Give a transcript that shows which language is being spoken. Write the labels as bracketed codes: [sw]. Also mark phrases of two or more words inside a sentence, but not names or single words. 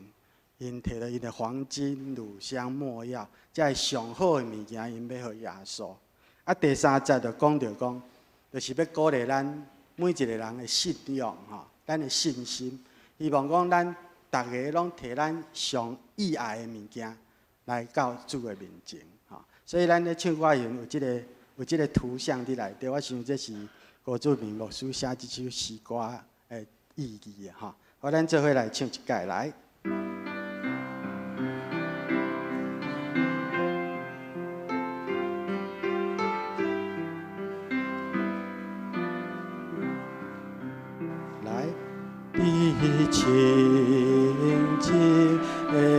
[nan] 因摕了因的黄金、乳香、没药，这是上好的物件，因要予耶稣。第3节就讲到讲，就是要鼓励咱每一个人的信仰咱的信心。希望讲咱大家拢摕咱上意爱的物件来到主的面前所以咱咧唱歌时有这个图像伫内底，我想这是高俊明牧师写这首诗歌的意义好，咱做伙来唱一解来。清静的